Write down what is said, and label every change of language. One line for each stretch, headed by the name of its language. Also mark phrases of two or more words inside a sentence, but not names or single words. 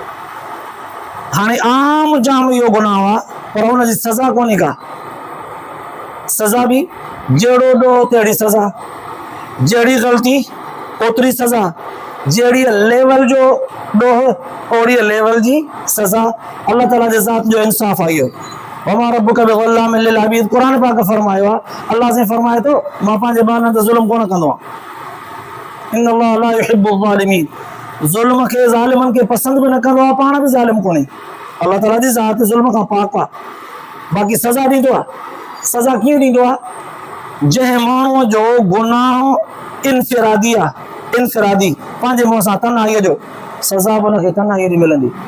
Sindhi: हाणे आम जाम इहो गुनाह आहे, पर हुनजी सज़ा कोन्हे का। सज़ा बि जहिड़ो ॾोह तहिड़ी सज़ा, जहिड़ी ग़लती ओतिरी सज़ा, जहिड़ी लेवल जो ॾोह ओड़ी लेवल जी सज़ा। अल्लाह ताला जे ज़ात जो इंसाफ़ आहे इहो।
Arabic: وما ربك بظلام للعبيد.
Sindhi: क़ुरान पाक फरमायो आहे, अल्लाह से फरमाए थो मां पंहिंजे बाननि ते ज़ुल्म कोन कंदो आहियां।
Arabic: إن الله لا يحب الظالمين.
Sindhi: ज़ुल्म खे, ज़ालिमनि खे पसंदि बि न कंदो आहे, पाण बि ज़ालिम कोन्हे। अल्लाह ताला जी ज़ात ज़ुल्म खां पाक आहे। बाक़ी सज़ा ॾींदो आहे। सज़ा कीअं ॾींदो आहे? जंहिं माण्हूअ जो गुनाह इनफिरादी आहे, इनफिरादी पंहिंजे मुंहं सां तन्हाईअ जो, सज़ा बि हुनखे तन्हाईअ जी मिलंदी।